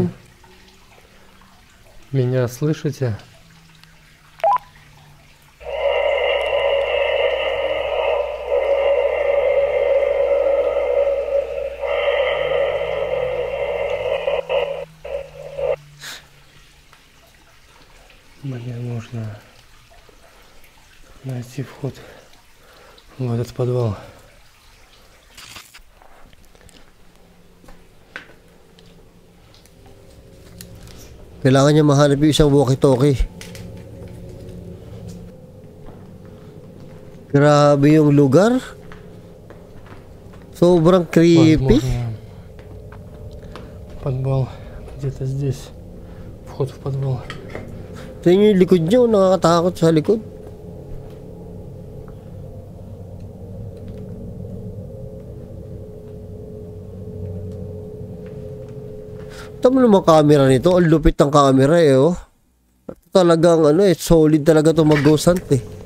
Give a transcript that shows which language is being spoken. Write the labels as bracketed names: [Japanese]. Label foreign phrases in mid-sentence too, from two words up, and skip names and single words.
[Russian] Вы меня слышите? Мне нужно найти вход в этот подвал. [Filipino] Kailangan niya mahanap yung isang walkie-talkie. Grabe yung lugar. Sobrang creepy. [Russian] Возможно, подвал где-то здесь. Вход в подвал. [Filipino] Tingnan yung likod niyo, nakakatakot sa likod. Tama naman camera nito. Ang lupit ng camera eh, oh. Talagang ano eh, solid talaga itong mag- [English] ghost hunt [Filipino] eh.